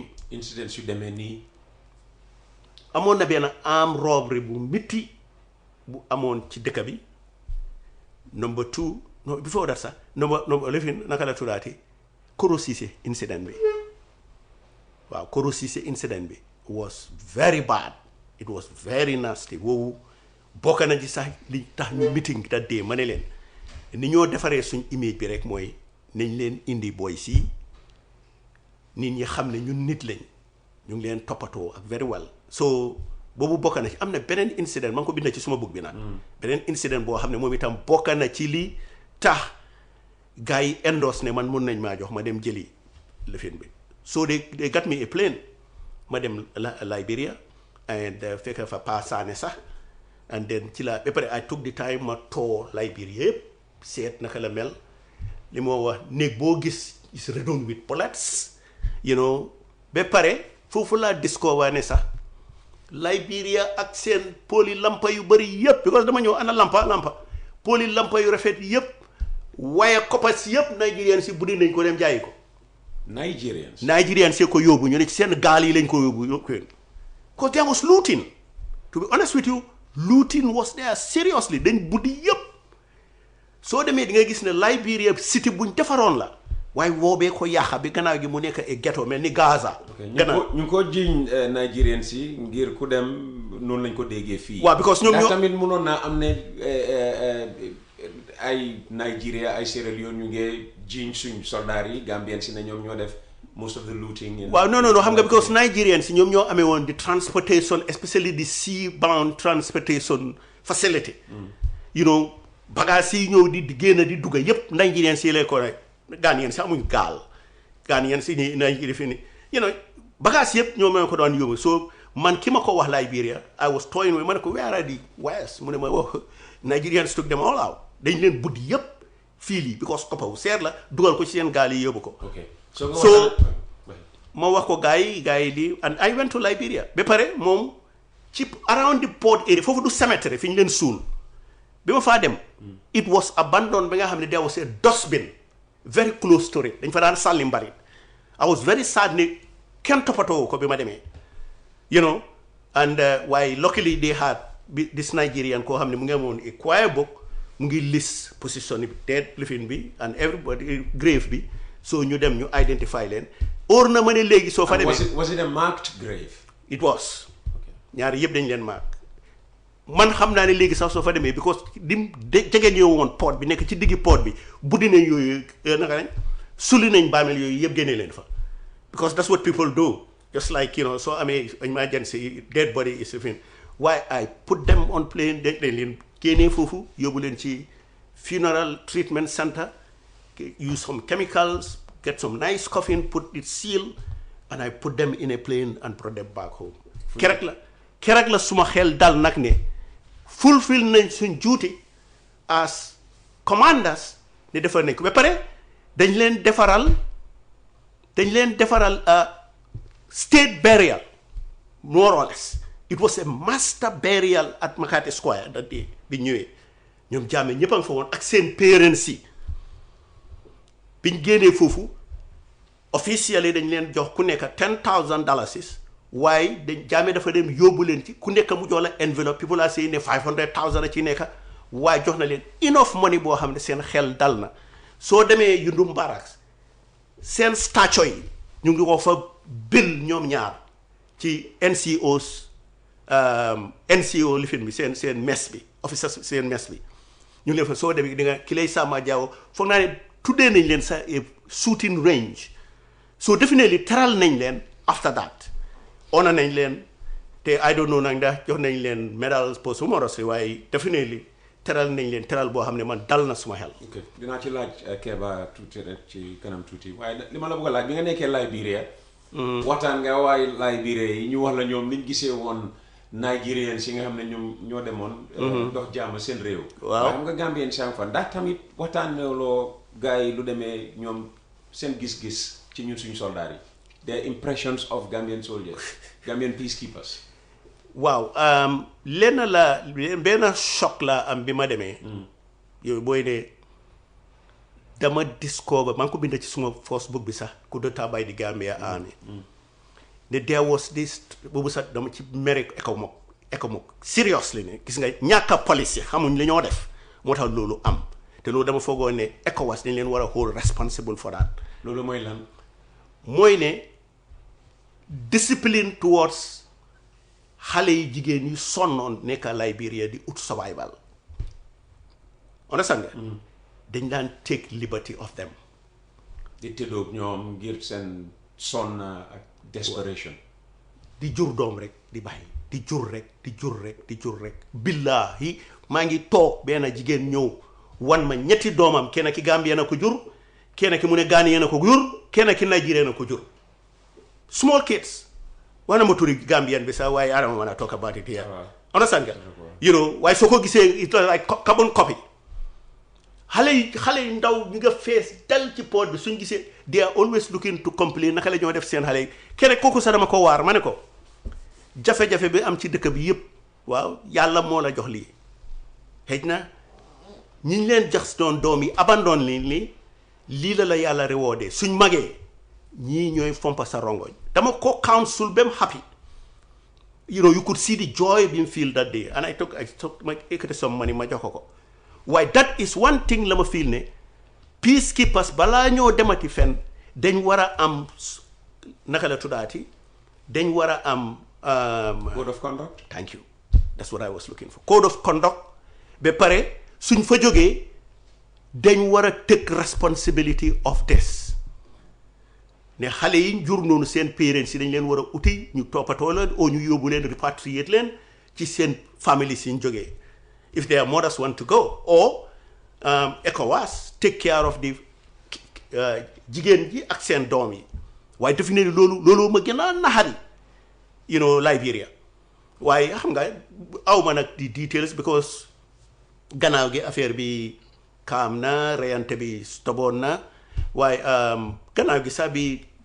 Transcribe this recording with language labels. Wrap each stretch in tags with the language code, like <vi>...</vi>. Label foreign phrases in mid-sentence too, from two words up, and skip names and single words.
<wo>incidents yu demee nii. amoon na benn</wo> <en>armed robbery</en> <wo>bu mitti bu amoon ci dëkk bi number 2</wo> <en>no before that</en> <wo>sax number lifin naka la tuddaati Koro Cissé incident bi waaw Koro Cissé incident bi</wo> <en>was very bad it was very nasty</en> <wo>woowu bokk na ci sax li tax ñu</wo> <en>meeting that day</en> <wo>ma ne leen ni ñoo defaree suñ image bi rek mooy nañ leen indi boy si nit ñi xam ne ñun nit lañ ñu ngi leen toppatoo ak</wo> <en>very well so</en> <wo>boobu bokk na ci am na beneen incident ma ngi ko bind ci suma book bi nag beneen incident boo xam ne moom itam bokk na ci li tax gars yi endorse ne man mun nañ maa jox ma dem jëli lifin bi</wo> <en>so they got me a plane</en> <wo>ma dem Liberia and fekk fa Pa Sané sax and then ci la ba pare</wo> <en>I took the</en> <wo>time ma tour Liberia yëpp seet naka la mel li moo wax néeg boo gis</wo> <en>is redone with bullets you know</en> <wo>ba pare foofu laa discover ne sax Liberia ak seen poli lampa yu bëri yëpp because dama ñëw ana lampa poli lampa yu rafet yëpp waaye koppas yëpp Nigerian si buddi nañ ko dem jaayi ko Nigerian si ko yóbbu ñu ne ci seen gaal yi lañ ko yóbbu</wo> <en>because there was looting to be honest with you looting was there seriously</en> <wo>dañ buddi yëpp soo demee di nga gis ne Liberia city buñ defaroon la waaye woobee ko yàqa bi gannaaw gi mu nekk ay ghetto mel ni Gaza. ñu ngi ko jiiñ Nigerian si ngir ku dem noonu lañ ko déggee fii. waaw because ñoom ñoo tamit mënoon naa am ne ay Nigeria ay Sierra Leone ñu ngi jiiñ suñ soldats yi Gambien si ne ñoom ñoo def</wo> <en>most of the looting.</en> <wo>waaw non xam nga because Nigerian si ñoom ñoo amee woon di</wo> <en>transportation especially the sea bound transportation facility. you know</en> <wo>bagages yi ñëw di génn di dugg yëpp Nigerian si lay ko rek. Ghanaian si amuñ gaal Ghanaian si ni Nigeria fi ni</wo> <en>you know</en> <wo>bagages yëpp ñoo ma ko doon yóbbu so man ki ma ko wax Liberia</wo> <en>I was toying with</en> <wo>ma ne ko</wo> <en>where are the wires</en> <wo>mu ne ma wax Nigerians</wo> <en>took them all out</en> <wo>dañ leen buddi yëpp fii lii because koppa wu seer la dugal ko ci seen gaal yi yóbbu ko so ma wax ko gars yi lii</wo> <en>and I went to</en> <wo>Liberia ba pare moom ci</wo> <en>around the port area</en> <wo>foofu du cemetery fi ñu leen suul bi ma faa dem</wo> <en>it was abandoned</en> <wo>ba nga xam ne</wo> <en>there was a dustbin very close to it</en> <wo>dañ fa daan sàlli mbarit</wo> <en>I was very sad</en> <wo>ne kenn toppatoo ko bi ma demee</wo> <en>you know and</en> <wo>waaye</wo> <en>luckily they had this Nigerian</en> <wo>koo xam ne mu ngi amoon</wo> <en>a choir book</en> <wo>mu ngi list position bi dead lifin bi</wo> <en>and everybody grave</en> <wo>bi so ñu dem ñu identify leen óor na ma ne léegi soo fa demee</wo> <en>was it a marked grave?</en> <wo>It was ñaari yëpp dañ leen mark man xam naa ne léegi sax soo fa demee because dim jege ñëw woon port bi nekk ci diggi port bi buddi nañ yooyu naka lañ suli nañ baamel yooyu yëpp génnee leen fa</wo> <en>because that's what people do just like you know</en> <wo>soo amee</wo> <en>emergency dead body is fin why I put them on plane</en> <wo>dañ leen génnee foofu yóbbu leen ci</wo> <en>funeral treatment center use some chemicals get some nice coffin put it seal and I put them in a plane and brought them back home</en> <wo>keroog la suma xel dal nag ne</wo> <en>fulfill</en> <wo>nañ suñ</wo> <en>duty as commanders</en> <wo>ne defar nañ ko ba pare dañ leen</wo> <en>defaral state burial more or less it was a master burial at Makati Square that day</en> <wo>bi ñëwee ñoom jaame ñëpp a nga fa woon ak seen parents yi biñ génnee foofu officially dañ leen jox ku nekk $10,000 waaye dañ jaame dafa dem yóbbu leen ci ku nekk mu jox la envelope</wo> <en>people are saying</en> <wo>ne $500,000 a ci nekk waaye jox na leen</wo> <en>enough money</en> <wo>boo xam ne seen xel dal na soo demee Yundum Barracks seen statue yi ñu ngi ko fa bill ñoom ñaar ci NCO lifin bi seen mess bi officers seen mess bi ñu ngi leen fa soo demee di nga ki lay Sama Jaaw foog naa ne tuddee nañ leen sa shooting range so definitely teral nañ leen</wo> <en>after that</en> <wo>honor nañ leen te</wo> <en>I don't know</en> <wo>nag ndax jox nañ leen</wo> <en>medals posthumously</en> <wo>waaye definitely teral nañ leen teral boo xam ne man dal na suma xel. ok dinaa ci laaj Kebba tuuti rek ci kanam tuuti waaye li ma la bëgg a laaj bi nga nekkee Liberia. waxtaan nga waaye Liberia yi ñu wax la ñoom niñ gisee woon Nigerians yi nga xam ne ñoom ñoo demoon. dox jàmm seen réew. waaw waaye xam nga Gambien si fa ndax tamit waxtaan loo gars yi lu demee ñoom seen gis-gis ci ñun suñu soldats yi.</wo> <en>their impressions of Gambian soldiers Gambian peacekeepers.</en> <wo>waaw benn choc la am bi ma demee. yow booy ne dama discover maa ngi ko bind ci suma</wo> <en>first book</en> <wo>bi sax coup d'état</wo> <en>by the Gambia Army. there was this</en> <wo>boobu sax dama ci mere ECOMOG seriously ne gis nga ñàkk policy xamuñ li ñoo def moo tax loolu am te loolu dama foogoo ne ECOWAS dañ leen war a</wo> <en>hold responsible for that.</en> <wo>loolu mooy lan. mooy ne discipline towards xale yi jigéen yu sonnoon nekk Liberia di ut survival understand nga dañ daan</wo> <en>take liberty of them</en> <wo>di tëddoog ñoom ngir seen sonn ak desperation di jur doom rek di bàyyi di jur rek billahi maa ngi toog benn jigéen ñëw wan ma ñetti doomam kenn ki Gambia na ko jur kenn ki mu ne Ghanaian na ko jur kenn ki Nigeria na ko jur</wo> <en>small kids</en> <wo>wana ma turi Gambian bi sax waaye</wo> <en>I don't want to talk about it here</en> <wo>understand nga waaye soo ko gisee</wo> <en>it's like carbon copy</en> <wo>xale yi ndaw ñu nga fees dal ci port bi suñ gisee</wo> <en>they are always looking to complain</en> <wo>naka la ñoo def seen xale yi kenn kooku sax dama ko waar ma ne ko jafe-jafe bi am ci dëkk bi yëpp waaw yàlla moo la jox lii xëj na ñi ñu leen jox doon doom yi abandon lii la yàlla rewardé suñ magee ñii ñooy fompa sa rongoñ dama ko counsel ba mu happy</wo> <en>you could see the joy being feel that day and I took</en> <wo>ma ekkati</wo> <en>some money</en> <wo>ma jox ko waaye</wo> <en>that is one thing</en> <wo>la ma feel ne peacekeepers balaa ñoo demati fen dañ war a am naka la tuddaati dañ war a am</wo> <en>code of conduct. Thank you, that's what I was looking for.</en> <wo>Code of conduct ba pare suñ fa jógee dañ war a</wo> <en>take responsibility of this</en> <wo>ne xale yi jur noonu seen parents yi dañ leen war a uti ñu toppatoo leen oo ñu yóbbu leen repatriate leen ci seen family si ñu jógee</wo> <en>if their mothers want to go or ECOWAS take care of the</en> <wo>jigéen ji ak seen doom yi waaye defe ne loolu ma gën a naxari Liberia waaye xam nga aw ma nag di details because gannaaw gi affaire bi kaam na reyante bi stoboon na waaye gannaaw gi sax bi</wo>